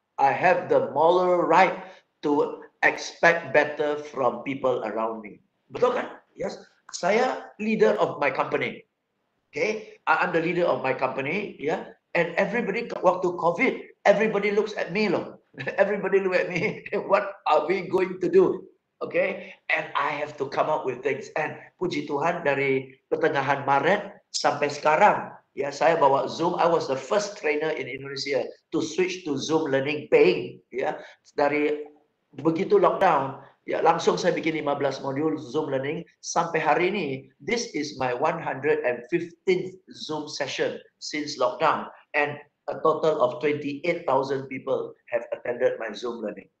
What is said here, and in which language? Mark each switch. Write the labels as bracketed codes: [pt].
[en] I have the moral right to expect better from people around me. [id] Betul kan? [en] Yes. Saya leader of my company. Okay, I'm the leader of my company. Yeah, And everybody, [id] waktu COVID, [en] everybody looks at me loh. Everybody look at me. What are we going to do? Okay, and I have to come up with things. [id] And puji Tuhan dari pertengahan Maret sampai sekarang, ya saya bawa Zoom. [en] I was the first trainer in Indonesia to switch to Zoom learning paying. [id] Ya, dari begitu lockdown, ya langsung saya bikin 15 modul Zoom learning sampai hari ini. [en] This is my 115th Zoom session since lockdown, and a total of 28,000 people have attended my Zoom learning.